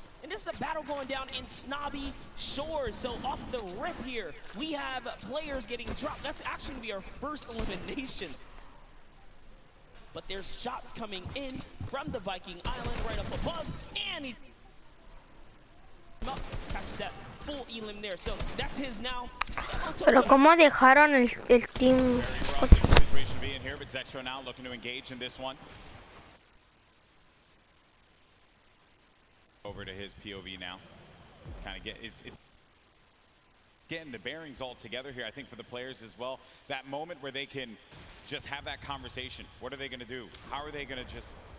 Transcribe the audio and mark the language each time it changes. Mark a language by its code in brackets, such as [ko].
[en] And this is a battle going down in Snobby Shores. So off the rip here, we have players getting dropped. That's actually going to be our first elimination. But there's shots coming in from the Viking Island right up above, and he catches that full elim there. So that's his now. [es] Pero cómo dejaron el team. [en] Situation being here, but Zextro now looking to engage in this one. Over to his POV now. Kind of get it's getting the bearings all together here, I think, for the players as well. That moment where they can just have that conversation. What are they going to do? How are they going to just